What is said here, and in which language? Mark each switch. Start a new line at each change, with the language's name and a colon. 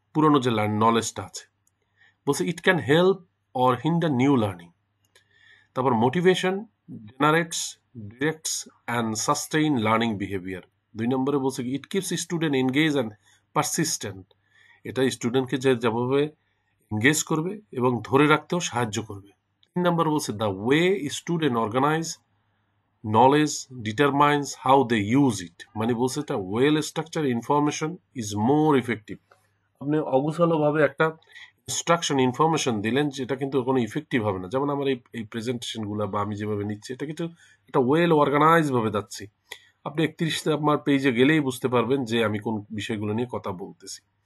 Bangla: পুরনো যে নলেজটা আছে, বলছে
English: It can help or hinder new learning.
Bangla: তারপর motivation generates
English: directs and sustain learning behavior.
Bangla: 2 নম্বরে বলছে কি
English: it keeps student engaged and persistent.
Bangla: এটা স্টুডেন্টকে যেভাবে এনগেজ করবে এবং ধরে রাখতেও সাহায্য করবে। 3 নম্বর বলছে
English: the way student organize knowledge determines how they use it.
Bangla: মানে বলছে এটা
English: well structured information is more effective.
Bangla: আপনি অগোছালোভাবে একটা ইনস্ট্রাকশন ইনফরমেশন দিলেন যেটা কিন্তু কোনো ইফেক্টিভ হবে না। যেমন আমার এই প্রেজেন্টেশনগুলো বা আমি যেভাবে নিচ্ছি এটা কিন্তু একটা ওয়েল অর্গানাইজ ভাবে যাচ্ছি। আপনি 31 নাম্বার পেজে গেলেই বুঝতে পারবেন যে আমি কোন বিষয়গুলো নিয়ে কথা বলতেছি।